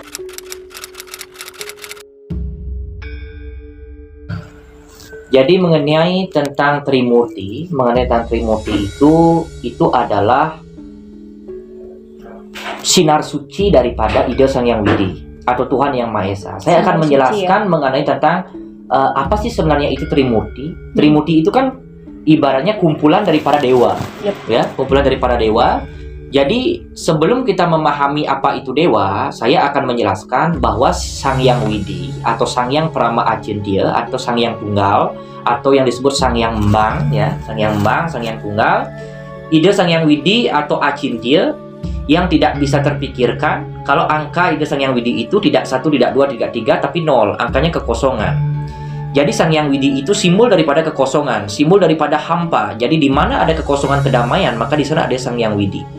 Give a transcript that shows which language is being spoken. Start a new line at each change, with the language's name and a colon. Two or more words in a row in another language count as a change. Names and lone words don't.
Indonesian: Jadi mengenai tentang Trimurti itu adalah sinar suci daripada ide Sang Hyang Widi atau Tuhan Yang Maha Esa. Saya akan menjelaskan mengenai tentang apa sih sebenarnya itu Trimurti. Trimurti itu kan ibaratnya kumpulan daripada dewa, ya, kumpulan daripada dewa. Jadi sebelum kita memahami apa itu dewa, saya akan menjelaskan bahwa Sang Hyang Widi atau Sang Hyang Prama Acintya atau Sang Hyang Tunggal atau yang disebut Sang Hyang Mbang, ya, Sang Hyang Mbang, Sang Hyang Tunggal, ide Sang Hyang Widi atau Acintya yang tidak bisa terpikirkan. Kalau angka ide Sang Hyang Widi itu tidak 1, tidak 2, tidak 3, tapi 0, angkanya kekosongan. Jadi Sang Hyang Widi itu simbol daripada kekosongan, simbol daripada hampa. Jadi di mana ada kekosongan kedamaian, maka di sana ada Sang Hyang Widi.